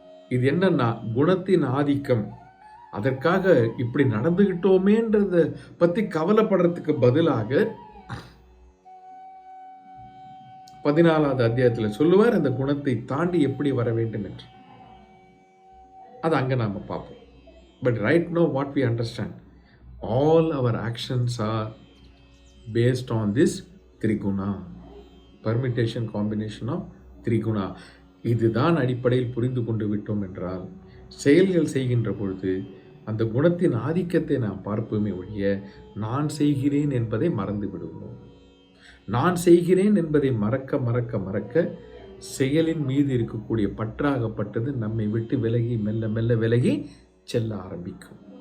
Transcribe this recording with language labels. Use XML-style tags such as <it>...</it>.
<ta>இது என்னன்னா குணத்தின் ஆதிக்கம். அதற்காக இப்படி நடந்துகிட்டோமேன்றத பத்தி கவலைப்படுறதுக்கு பதிலாக 14வது அத்தியாயத்தில் சொல்லுவார், அந்த குணத்தை தாண்டி எப்படி வர வேண்டும் என்று. அது அங்க நாம பார்ப்போம்.</ta> <en>But right now what we understand, all our actions are based on this triguna, permutation combination of triguna.</en> <ta>இதுதான் அடிப்படையில் புரிந்து கொண்டு விட்டோம் என்றால், செயல்கள் செய்கின்ற பொழுது அந்த குணத்தின் ஆதிக்கத்தை நாம் பார்ப்போமே ஒழிய நான் செய்கிறேன் என்பதை மறந்து விடுவோம். நான் செய்கிறேன் என்பதை மறக்க மறக்க மறக்க செயலின் மீது இருக்கக்கூடிய பற்றாகப்பட்டது நம்மை விட்டு விலகி மெல்ல மெல்ல விலகி செல்ல ஆரம்பிக்கும்.</ta>